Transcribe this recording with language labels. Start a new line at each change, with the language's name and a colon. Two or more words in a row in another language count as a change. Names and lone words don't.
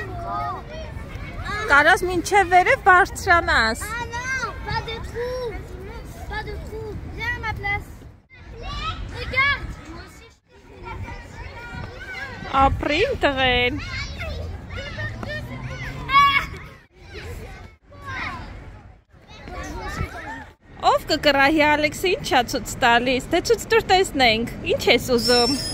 Armenian: Կարաս մինչև վերև բարձրանաս։
French: Ah non, pas de trou. Pas de trou. Viens à ma place. Regarde. Moi aussi.
Armenian: Ապրին տղեն։ Ով կկրահի Ալեքսը ինչ է ցույց տալիս, թե ցույց տուր տեսնենք, ինչ ես ուզում։